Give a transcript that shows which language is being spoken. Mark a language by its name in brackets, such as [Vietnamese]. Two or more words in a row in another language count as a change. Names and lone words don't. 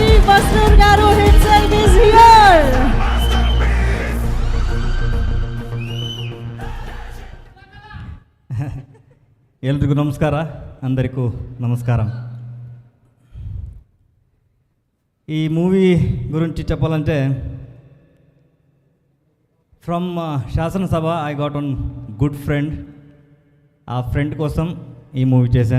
[English] Basrur garu himself is here. [Kannada] ಎಲ್ರಿಗೂ ನಮಸ್ಕಾರ. [Telugu] అందరికీ నమస్కారం. ఈ మూవీ గురించి చెప్పాలంటే [English] from Shasanasabha I got one good friend. [Telugu] ఆ ఫ్రెండ్ కోసం ఈ మూవీ చేశాను.